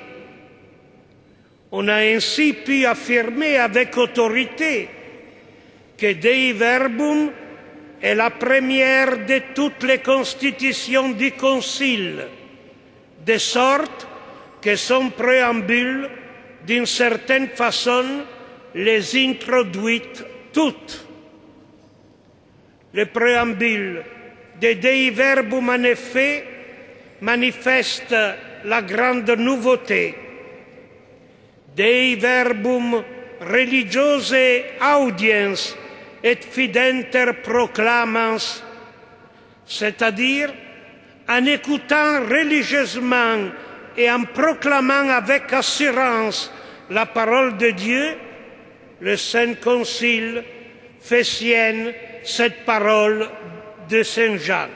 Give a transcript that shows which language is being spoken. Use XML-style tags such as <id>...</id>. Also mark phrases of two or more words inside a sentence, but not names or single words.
<fr>On a ainsi pu affirmer avec autorité que Dei Verbum est la première de toutes les constitutions du Concile, de sorte que son préambule, d'une certaine façon, les introduit toutes. Le préambule de Dei Verbum, en effet, manifeste la grande nouveauté.</fr> <la>Dei verbum religiose audiens et fidenter proclamans,</la> <fr>c'est-à-dire en écoutant religieusement et en proclamant avec assurance la parole de Dieu, le Saint Concile fait sienne cette parole de Saint Jean.</fr>